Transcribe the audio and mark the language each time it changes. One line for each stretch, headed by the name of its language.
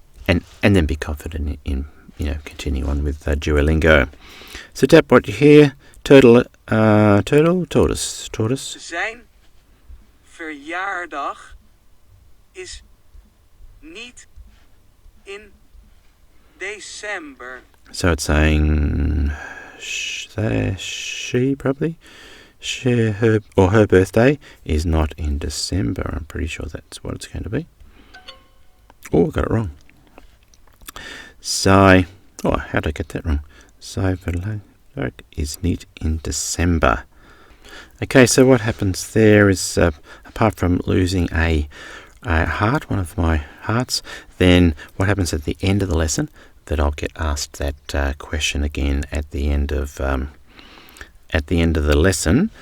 English: And then be confident in continue on with Duolingo. So tap what you hear. Turtle, tortoise.
Dutch: Zijn verjaardag is niet in december.
English: So it's saying she probably. Her birthday is not in December. I'm pretty sure that's what it's going to be. Oh, I got it wrong. How did I get that wrong?
Dutch: Verjaardag is niet in December.
English: Okay, so what happens there is, apart from losing a heart, one of my hearts, then what happens at the end of the lesson, that I'll get asked that question again at the end of the lesson.